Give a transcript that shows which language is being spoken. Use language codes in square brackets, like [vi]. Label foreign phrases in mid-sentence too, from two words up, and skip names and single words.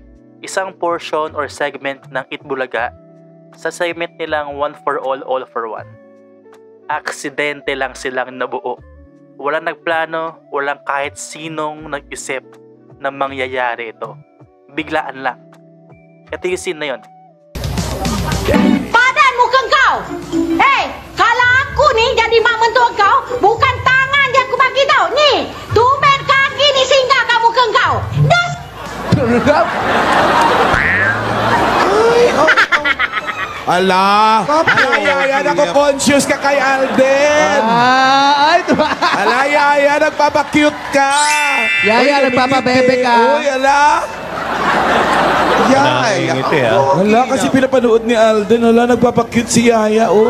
[tl] Isang portion or segment ng Itbulaga sa segment nilang One for All, All for One. Aksidente lang silang nabuo. Walang nagplano, walang kahit sinong nag-isip na mangyayari ito. Biglaan lang. Ito yung scene na yun. [ms] Badan muka kau. Kalau aku ni jadi mak mentua kau, bukan tangan je aku bagi tau. Ni, tumben kaki ni singgah kat muka kau. Das. [tl] Ala, Yaya, nako-conscious ka kay Alden. Yaya, nagpapakute ka. Yaya, nagpapabebe ka. Uy, ala. Yaya. Wala, kasi pinapanood ni Alden. Wala, nagpapakute si Yaya, oh.